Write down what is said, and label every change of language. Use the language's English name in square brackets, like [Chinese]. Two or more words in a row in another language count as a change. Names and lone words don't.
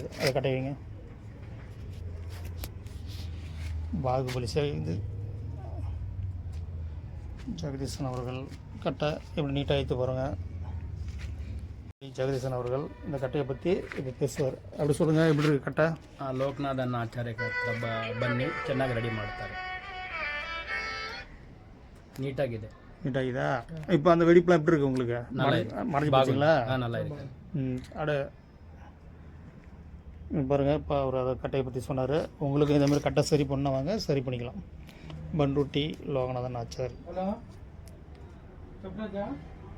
[Tamil] அதை கட்டை வைங்க. பாகுபலி இது ஜெகதீசன் அவர்கள் கட்டை எப்படி நீட்டாக எடுத்து பாருங்கள். ஜெகதீசன் அவர்கள் இந்த கட்டையை பற்றி இப்போ பேசுவார். அப்படி சொல்லுங்கள், எப்படி இருக்குது ಕಟ್ಟ? [Kannada] ಲೋಕನಾಥ್ ಅನ್ನ ಆಚಾರ್ಯ ಬನ್ನಿ ಚೆನ್ನಾಗಿ ರೆಡಿ ಮಾಡ್ತಾರೆ. ನೀಟಾಗಿದೆ. [Tamil] நீட்டாகிதா? இப்போ அந்த வெடிப்புலாம் எப்படி இருக்குது உங்களுக்கு? மறைஞ்சி போச்சுங்களா? நல்லா இருக்கு. அட பாருங்கள், இப்போ அவர் அதை கட்டையை பற்றி சொன்னார். உங்களுக்கு இந்த மாதிரி கட்டை சரி பண்ண வாங்க, சரி பண்ணிக்கலாம். பண்ருட்டி லோகநாதன் ஆச்சார்.